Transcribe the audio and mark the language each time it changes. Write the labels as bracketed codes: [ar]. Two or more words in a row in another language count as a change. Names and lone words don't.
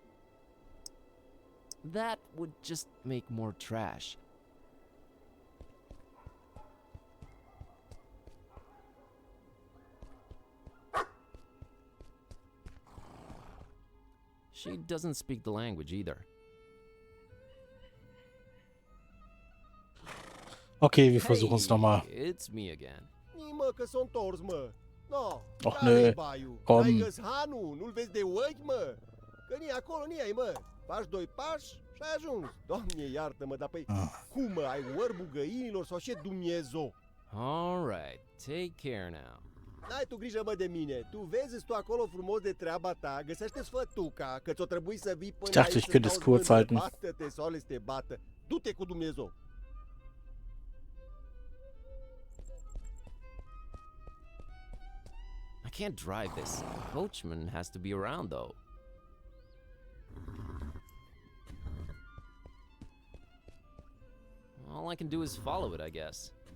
[en] That would just make more trash. She doesn't speak the language either. [de] Okay, wir versuchen es nochmal. [en] It's me again. [ro] Mă, că s-o întors, mă. No, [de] Och, [ro] care-i [de] nö. [ro] baiul? [de] Komm. [ro] N-ai găs hanul? Nu-l vezi de ochi, mă? Că ni acolo, ni ai, mă. Faci doi pași și ai ajuns. Doamne, iartă-mă, dar păi, cum, mă, ai orbul găinilor sau ce Dumnezeu? [en] All right, take care now. [ro] N-ai tu grijă, mă, de mine. Tu vezi tu acolo frumos de treaba ta, găsește sfătuca, că ți-o trebuie să vii până [de] Ich dachte, [ro] aici [de] ich [ro] să [de] könnte es [ro] stau [de] kurz halten. [ro] bată-te, soale să te bată. Du-te cu Dumnezeu. [en] I can't drive this. The coachman has to be around, though. All I can do is follow it, I guess.